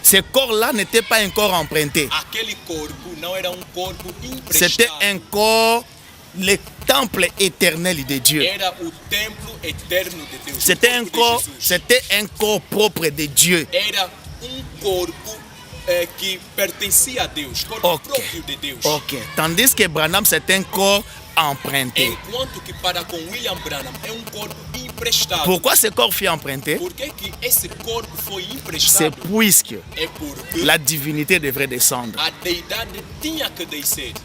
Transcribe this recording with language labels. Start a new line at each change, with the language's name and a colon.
French: Ce corps-là n'était pas un corps emprunté.
Portuguese: Aquele corpo não era corpo
French: C'était
Portuguese: emprestado.
French: un corps, le temple éternel de Dieu.
Portuguese: Era o templo eterno de Deus.
French: C'était
Portuguese: o
French: un
Portuguese: corpo
French: corps,
Portuguese: de Jesus.
French: c'était un corps propre de Dieu.
Portuguese: Era corpo que pertencia a Deus, corpo Ok. próprio de Deus.
French: Ok. Tandis que Branham, c'est un corps emprunté.
Portuguese: Enquanto que para com William Branham é corpo emprestado.
French: Pourquoi ce corps fut emprunté?
Portuguese: Por que esse corpo foi
French: C'est
Portuguese: emprestado?
French: puisque
Portuguese: É porque
French: la divinité devrait descendre.
Portuguese: a deidade tinha que descer,